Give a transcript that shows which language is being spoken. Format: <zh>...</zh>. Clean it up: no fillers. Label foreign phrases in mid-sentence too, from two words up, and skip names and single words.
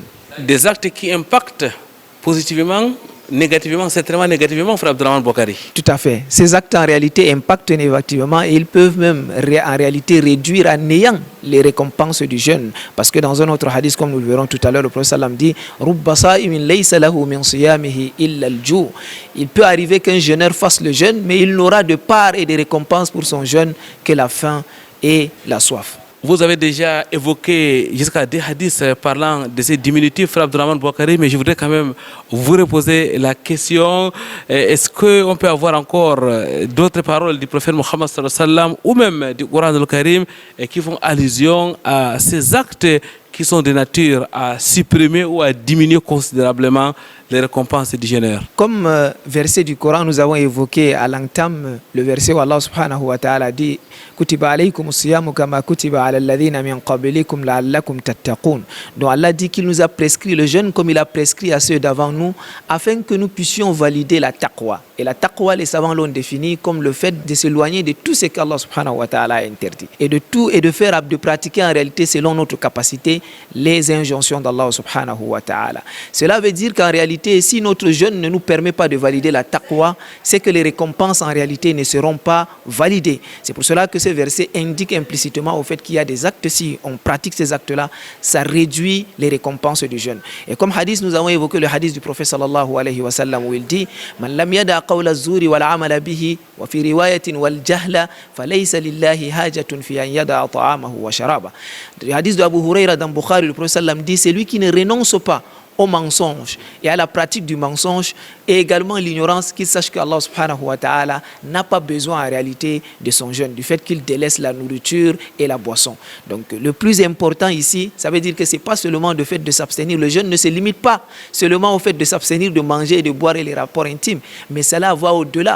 <fr>Des actes qui impactent positivement, négativement, certainement négativement, frère Abdurrahman Boukari. Tout à fait. Ces actes en réalité impactent négativement et ils peuvent même en réalité réduire à néant les récompenses du jeûne. Parce que dans un autre hadith, comme nous le verrons tout à l'heure, le prophète sallam dit</fr> <ar>رب صائم ليس له من صيامه إلا الجوع'.</ar> <fr>Il peut arriver qu'un jeûneur fasse le jeûne, mais il n'aura de part et de récompense pour son jeûne que la faim et la soif. Vous avez déjà évoqué jusqu'à des hadiths parlant de ces diminutifs, frère Abdurrahman Boukari, mais je voudrais quand même vous reposer la question. Est-ce qu'on peut avoir encore d'autres paroles du prophète Mohammed</fr> <ar>صلى الله عليه وسلم</ar> <fr>ou même du Coran al-Karim qui font allusion à ces actes qui sont de nature à supprimer ou à diminuer considérablement les récompenses du jeûneur? Comme verset du Coran, nous avons évoqué à l'entame le verset où Allah</fr> <ar>سبحانه وتعالى</ar> <fr>dit</fr> <ar>كتب عليكم الصيام كما كتب على الذين من قبلكم لعلكم تتقون.</ar> <fr>Donc Allah dit qu'il nous a prescrit le jeûne comme il a prescrit à ceux d'avant nous afin que nous puissions valider la taqwa. Et la taqwa, les savants l'ont défini comme le fait de s'éloigner de tout ce qu'Allah</fr> <ar>سبحانه وتعالى</ar> <fr>a interdit. Et de pratiquer en réalité selon notre capacité les injonctions d'Allah</fr> <ar>سبحانه وتعالى.</ar> <fr>Cela veut dire qu'en réalité, si notre jeûne ne nous permet pas de valider la taqwa, c'est que les récompenses en réalité ne seront pas validées. C'est pour cela que ce verset indique implicitement au fait qu'il y a des actes, si on pratique ces actes-là, ça réduit les récompenses du jeûne. Et comme hadith, nous avons évoqué le hadith du prophète</fr> <ar>صلى الله عليه وسلم</ar> <fr>où il dit</fr> <ar>من لم يدع قول الزور والعمل به وفي رواية والجهل فليس لله حاجة في أن يدع طعامه وشرابه.</ar> <fr>Le hadith de Abu Huraira dans Bukhari, le prophète sallam dit c'est lui qui ne renonce pas au mensonge et à la pratique du mensonge et également l'ignorance, qu'il sache que Allah</fr> <ar>سبحانه وتعالى</ar> <fr>n'a pas besoin en réalité de son jeûne, du fait qu'il délaisse la nourriture et la boisson. Donc le plus important ici, ça veut dire que c'est pas seulement le fait de s'abstenir, le jeûne ne se limite pas seulement au fait de s'abstenir de manger et de boire et les rapports intimes, mais cela va au-delà.</fr>